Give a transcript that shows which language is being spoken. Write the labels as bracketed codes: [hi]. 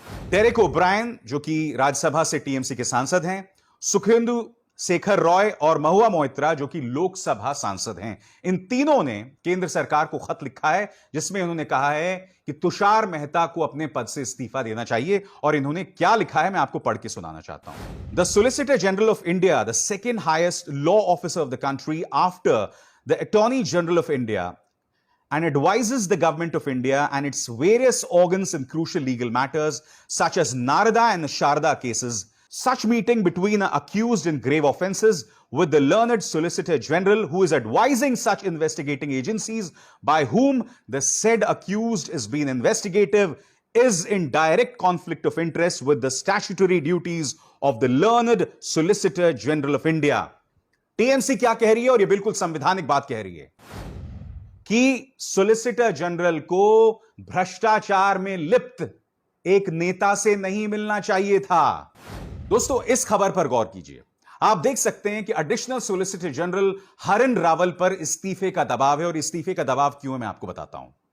[hi] Derek O'Brien जो कि राज्यसभा से टीएमसी के सांसद हैं, सुखेंदु शेखर रॉय और महुआ मोइत्रा जो कि लोकसभा सांसद हैं। इन तीनों ने केंद्र सरकार को खत लिखा है जिसमें उन्होंने कहा है कि तुषार मेहता को अपने पद से इस्तीफा देना चाहिए। और इन्होंने क्या लिखा है मैं आपको पढ़ के सुनाना चाहता हूं। [en] The solicitor general of India, the second highest law officer of the country after the attorney general of India, and advises the government of India and its various organs in crucial legal matters such as Narada and Sharda cases. Such meeting between an accused in grave offences with the learned Solicitor General who is advising such investigating agencies by whom the said accused is being investigative is in direct conflict of interest with the statutory duties of the learned Solicitor General of India. [hi] TMC क्या कह रही है, और यह बिल्कुल संवैधानिक बात कह रही है कि सॉलिसिटर जनरल को भ्रष्टाचार में लिप्त एक नेता से नहीं मिलना चाहिए था। दोस्तों, इस खबर पर गौर कीजिए। आप देख सकते हैं कि एडिशनल सॉलिसिटर जनरल हरिन रावल पर इस्तीफे का दबाव है, और इस्तीफे का दबाव क्यों है मैं आपको बताता हूं।